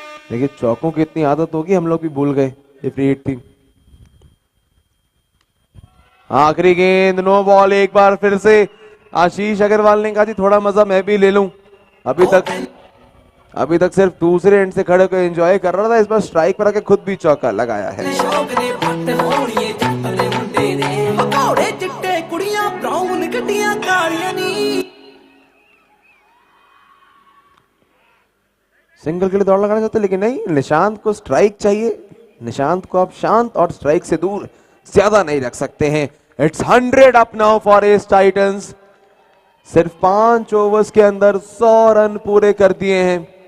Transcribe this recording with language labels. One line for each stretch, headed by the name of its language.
Hindi: लेकिन चौकों की इतनी आदत होगी, हम लोग भी भूल गए ये फ्री हिट थी। आखिरी गेंद, नो बॉल। एक बार फिर से आशीष अग्रवाल ने कहा जी थोड़ा मजा मैं भी ले लूं। अभी तक सिर्फ दूसरे एंड से खड़े होकर एंजॉय कर रहा था, इस बार स्ट्राइक पर आके खुद भी चौका लगाया है।
Punjabi: ਸ਼ੌਕ ਨੇ ਵੱਟ ਹੋਣੀਏ ਜੱਟ ਦੇ ਮੁੰਡੇ ਦੇ ਭਗੌੜੇ ਚਿੱਟੇ ਕੁੜੀਆਂ ਬਰਾਊਨ ਗੱਡੀਆਂ ਕਾਲੀਆਂ ਨੀ
Hindi: सिंगल के लिए दौड़ लगाना चाहते, लेकिन नहीं, निशांत को स्ट्राइक चाहिए। निशांत को आप शांत और स्ट्राइक से दूर ज्यादा नहीं रख सकते हैं।
English: It's 100 up now for S Titans.
Hindi: सिर्फ 5 ओवर्स के अंदर 100 रन पूरे कर दिए हैं।